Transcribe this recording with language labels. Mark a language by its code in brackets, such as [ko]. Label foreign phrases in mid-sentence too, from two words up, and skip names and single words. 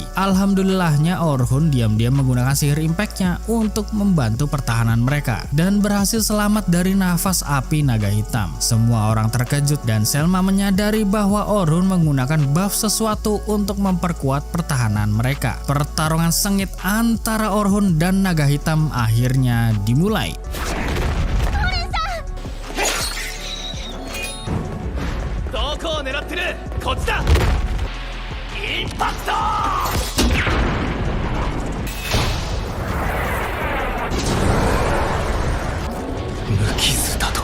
[id] Alhamdulillahnya Orhun diam-diam menggunakan sihir impactnya untuk membantu pertahanan mereka dan berhasil selamat dari nafas api naga hitam. Semua orang terkejut dan Selma menyadari bahwa Orhun menggunakan buff sesuatu untuk memperkuat pertahanan mereka. Pertarungan sengit antara Orhun dan naga hitam akhirnya dimulai. [ja] 狙ってるこっちだインパクト無傷だと